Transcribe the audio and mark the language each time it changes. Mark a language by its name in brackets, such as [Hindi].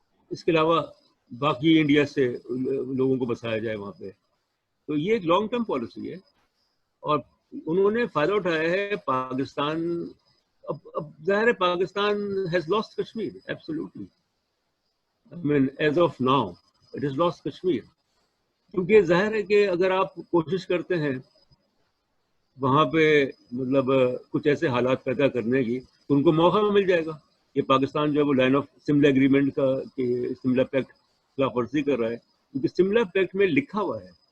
[Urdu] اس کے علاوہ باقی انڈیا سے لوگوں کو بسایا جائے وہاں پہ. تو یہ ایک لانگ ٹرم پالیسی ہے اور انہوں نے فائدہ اٹھایا ہے. پاکستان اب ظاہر ہے Pakistan [English] has lost Kashmir absolutely. I mean as of now it has lost Kashmir. [Urdu] کیونکہ ظاہر ہے کہ اگر آپ کوشش کرتے ہیں وہاں پہ مطلب کچھ ایسے حالات پیدا کرنے کی تو ان کو موقع مل جائے گا. کہ پاکستان جو ہے وہ لائن آف سملا ایگریمنٹ کا کہ سملا پیکٹ خلاف ورزی کر رہا ہے، کیونکہ سملا پیکٹ میں لکھا ہوا ہے.